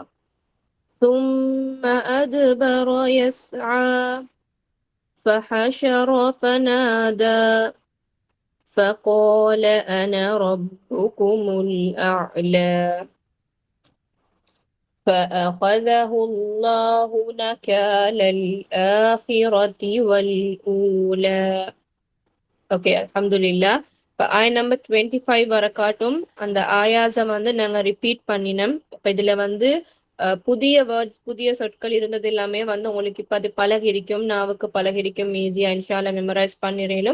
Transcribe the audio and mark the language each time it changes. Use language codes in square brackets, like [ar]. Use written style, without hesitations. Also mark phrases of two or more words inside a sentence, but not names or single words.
[ar] ثم أدبر يسعى فحشر فنادى فقال أنا ربكم الأعلى فأخذه الله نكال الآخرة والأولى. [ta] ஓகே, அல்ஹம்துலில்லாஹ். இப்போ ஆய நம்பர் 25 வர காட்டும் அந்த ஆயாசம் வந்து நாங்க ரிப்பீட் பண்ணினோம். இப்போ இதுல வந்து புதிய வேர்ட்ஸ் புதிய சொற்கள் இருந்தது எல்லாமே வந்து உங்களுக்கு இப்போ அது பழகி இருக்கும், நாவுக்கு பழகி இருக்கும், ஈஸியா [ar] إن شاء الله [ta] மெமரைஸ் பண்ணிடலும்.